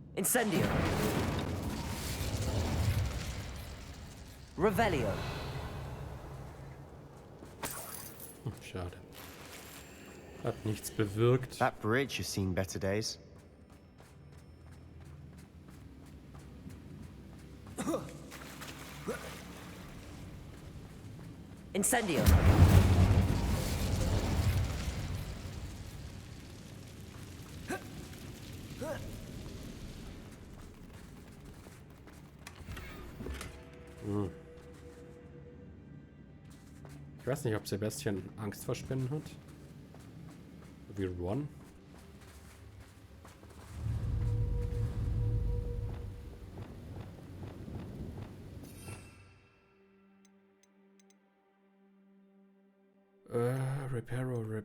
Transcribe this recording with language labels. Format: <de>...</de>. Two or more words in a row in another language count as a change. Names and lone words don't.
<de>Incendio. Revelio. Schade. Hat nichts bewirkt.</de> <en>That bridge has seen better days.</en> <de>Incendio. Ich weiß nicht, ob Sebastian Angst vor Spinnen hat. Wie Ron. Reparo.</de>